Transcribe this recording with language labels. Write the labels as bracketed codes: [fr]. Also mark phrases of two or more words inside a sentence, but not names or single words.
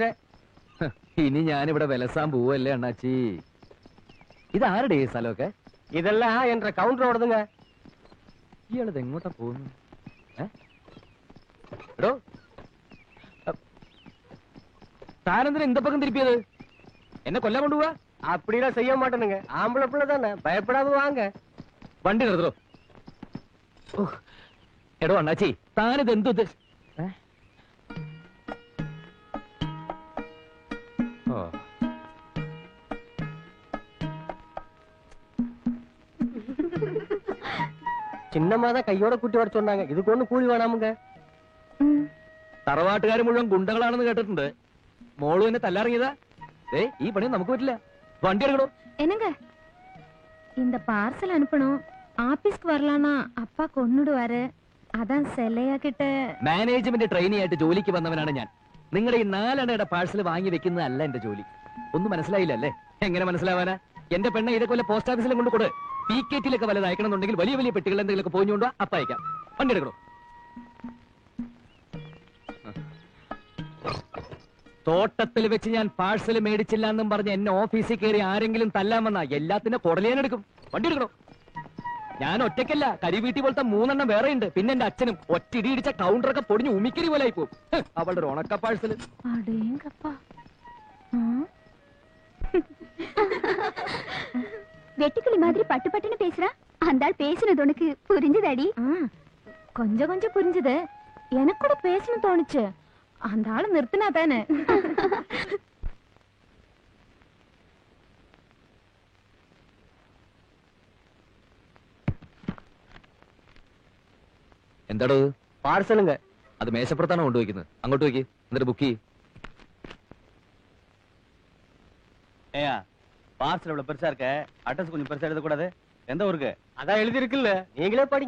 [ml] ഇനി ഞാനിവിടെ വിലസാൻ പോവല്ലേ അണ്ണാച്ചി. ഇതാരുടെ ഈ സ്ഥലമൊക്കെ? ഇതെല്ലാം എന്റെ കൗണ്ടറോടതുங்க. ഇയാളത് എങ്ങോട്ടാ പോകുന്നു? എടോ, താനെന്തിനാ [ta] இந்த பக்கம் திருப்பியது? [ml] എന്നെ കൊല്ലാൻ കൊണ്ടുപോവാ? [ta] அப்படிலாம் செய்ய மாட்டேனுங்க. ஆம்பளை பிள்ளை தானே, பயப்படாம வாங்க. [ml] വണ്ടി നിർത്തോ. എടോ അണ്ണാച്ചി, താനിത് എന്തു [ta] சின்னமாதான் கையோட கூட்டி வர சொன்னாங்க. இதுக்கு ஒண்ணு கூலி வேணாமுங்க. [ml] തറവാട്ടുകാർ മുഴുവൻ ഗുണ്ടകളാണെന്ന് കേട്ടിട്ടുണ്ട്. മോളു എന്നെ തല്ലാറിയതാ. ഈ പണിയും നമുക്ക് പറ്റില്ല. വണ്ടി എടുക്കണോ? [ta] என்னங்க இந்த பார்சல் அனுப்பணும். ஆபீஸ்க்கு வரலானா அப்பா கொன்னுடுவாரு. அதான் செல்லையாக்கிட்ட. [ml] മാനേജ്മെന്റ് ട്രെയിനി ആയിട്ട് ജോലിക്ക് വന്നവനാണ് ഞാൻ. നിങ്ങളുടെ ഈ 4 അണയുടെ പാഴ്സൽ വാങ്ങി വെക്കുന്നതല്ല എന്റെ ജോലി. ഒന്നും മനസ്സിലായില്ല അല്ലേ? എങ്ങനെ മനസ്സിലാവാനാ? എന്റെ പെണ്ണെ ഇതൊക്കെ വല്ല പോസ്റ്റ് ഓഫീസിലും കൊണ്ട് കൊടു. PKT-ലൊക്കെ വല്ലത് അയക്കണമെന്നുണ്ടെങ്കിൽ വലിയ വലിയ പെട്ടികൾ എന്തെങ്കിലുമൊക്കെ പോയിക്കൊണ്ടോ അപ്പ അയക്കാം. വണ്ടി എടുക്കണോ? തോട്ടത്തിൽ വെച്ച് ഞാൻ പാഴ്സൽ മേടിച്ചില്ല എന്നും പറഞ്ഞ് എന്നെ ഓഫീസിൽ കയറി ആരെങ്കിലും തല്ലാൻ വന്നാ എല്ലാത്തിന്റെ കുടലേനെടുക്കും. വണ്ടി എടുക്കണോ? ഞാൻ ഒറ്റയ്ക്കല്ല, കരിവീട്ടി പോലത്തെ 3 എണ്ണം വേറെ ഉണ്ട്. പിന്നെ എന്റെ അച്ഛനും ഒറ്റിടി ഇടിച്ച കൗണ്ടറൊക്കെ പൊടിഞ്ഞ് ഉമിക്കരി പോലെ ആയി പോകും. അവളുടെ ഒരു ഉണക്ക പാഴ്സൽ. [ta] வெட்டுக்கிளி மாதிரி பட்டு பட்டுன்னு பேசுறா. அந்த ஆள் பேசினது உனக்கு புரிஞ்சுதாடி? கொஞ்சம் கொஞ்சம் புரிஞ்சுது. எனக்கு கூட பேசணும் தோணுச்சு. அந்த ஆளு நிறுத்தினா தானே. [ml] എന്താടോ? [ta] പാർസലുங்க. [ml] അത് മേശപ്പുറത്താണോ കൊണ്ടുവയ്ക്കുന്നത്? അങ്ങോട്ട് വയ്ക്ക്, എന്നിട്ട് ബുക്ക് ചെയ്യ്. [ta] பார்சல் இவ்வளவு பெருசா இருக்க, அட்ரஸ் கொஞ்சம் பெருசா எழுத கூடாது? எந்த ஊருக்கு? அதான் எழுதி இருக்குல்ல, நீங்களே படிங்க.